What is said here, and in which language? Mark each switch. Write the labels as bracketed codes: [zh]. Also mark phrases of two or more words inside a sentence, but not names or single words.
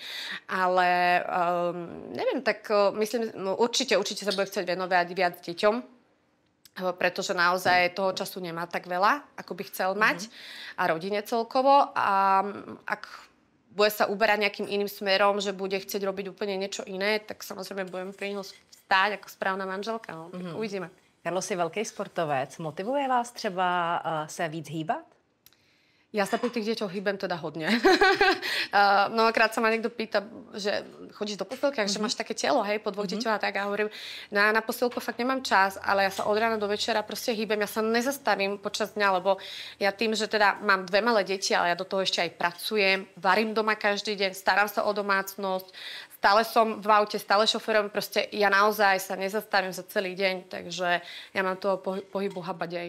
[sk] Ale neviem, tak myslím, no, určite sa bude chcieť venovať viac deťom, pretože naozaj toho času nemá tak veľa, ako by chcel mať a rodine celkovo. A ak bude sa uberať nejakým iným smerom, že bude chcieť robiť úplne niečo iné, tak samozrejme budem pri neho stáť ako správna manželka. No. Uvidíme. [cs] Carlos je velký sportovec. Motivuje vás třeba se víc hýbat? [sk] Ja sa pri tých deťoch hýbem teda hodne. Mnohokrát sa ma niekto pýta, že chodíš do posilky, že máš také telo, hej, po 2 deťoch a tak. A hovorím, na posilku fakt nemám čas, ale ja sa od rána do večera proste hýbem. Ja sa nezastavím počas dňa, lebo ja tým, že teda mám 2 malé deti, ale ja do toho ešte aj pracujem, varím doma každý deň, starám sa o domácnosť, stále som v aute, stále šoferujem, proste ja naozaj sa nezastavím za celý deň, takže ja mám toho pohybu habadej.